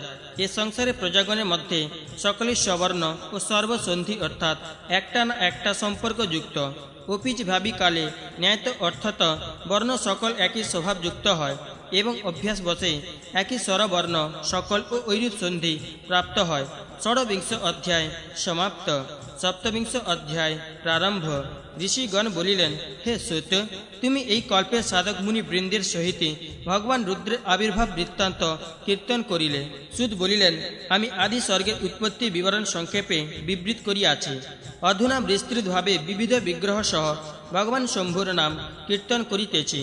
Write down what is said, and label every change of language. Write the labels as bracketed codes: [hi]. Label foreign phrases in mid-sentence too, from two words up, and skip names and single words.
[bn] এ সংসারে প্রজাগণের মধ্যে সকলেই সবর্ণ ও সর্বসন্ধি অর্থাৎ একটা না একটা সম্পর্কযুক্ত। অপিচ ভাবিকালে ন্যায়ত অর্থাৎ বর্ণ সকল একই স্বভাবযুক্ত হয় এবং অভ্যাস বসে একই স্বরবর্ণ সকল ও ঐরূপ সন্ধি প্রাপ্ত হয়। [sa] षड्विंश अध्याय समाप्त। सप्तविंश अध्याय प्रारंभ। [bn] ঋষিগণ বলিলেন, হে সূত, তুমি এই কল্পের সাধক মুনি বৃন্দের সহিত ভগবান রুদ্রের আবির্ভাব বৃত্তান্ত কীর্তন করিলে। সূত বলিলেন, আমি আদি স্বর্গের উৎপত্তি বিবরণ সংক্ষেপে বিবৃত করিয়াছি। অধুনা বিস্তৃতভাবে বিবিধ বিগ্রহ সহ ভগবান শম্ভুর নাম কীর্তন করিতেছি।